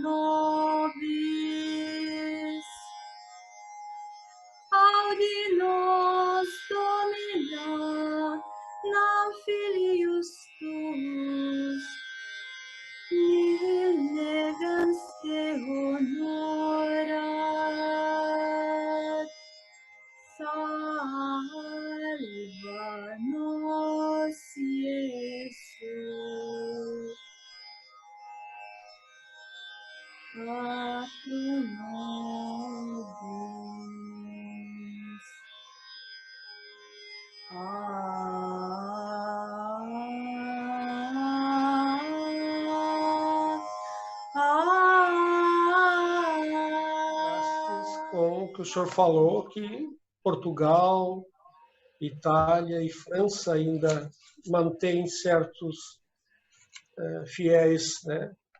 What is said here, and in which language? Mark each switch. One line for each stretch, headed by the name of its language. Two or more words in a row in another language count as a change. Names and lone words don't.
Latin: nobis, audi nos Domina, nam filius tuus, nihil negans te honorat, salva nos Iesus. Patrum nobis.
Portuguese: Com o que o senhor falou, que Portugal, Itália e França ainda mantêm certos fiéis, né?